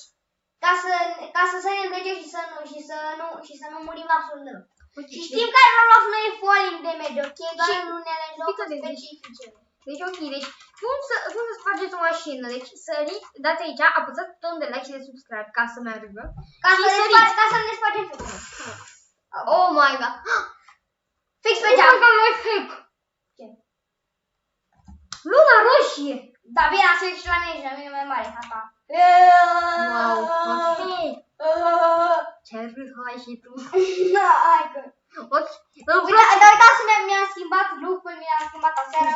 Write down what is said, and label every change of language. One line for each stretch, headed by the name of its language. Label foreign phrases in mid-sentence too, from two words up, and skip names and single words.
Romanian: Ca să ne îndrăgem și să nu murim absolut deloc. Și știm că Roblox nu e
English: falling damage,
Romanian: ok? Doar în unele jocuri specifice. Deci ok, deci cum să spargeți o mașină? Deci săriți, dați aici, apăsați butonul de like și de subscribe ca să meargă. Ca să ne spargem făcile.
English: Oh my god!
Romanian: Fix pe geam!
English: Oh my god, life hack!
Romanian: Ce? Luna roșie! Da, bine, asta e și la mine, la mine mai mare, asta. Wow, ok! Ce râs, hai și tu! Hai că... Ok, uitați, mi-am schimbat look-ul, mi-am schimbat aseară.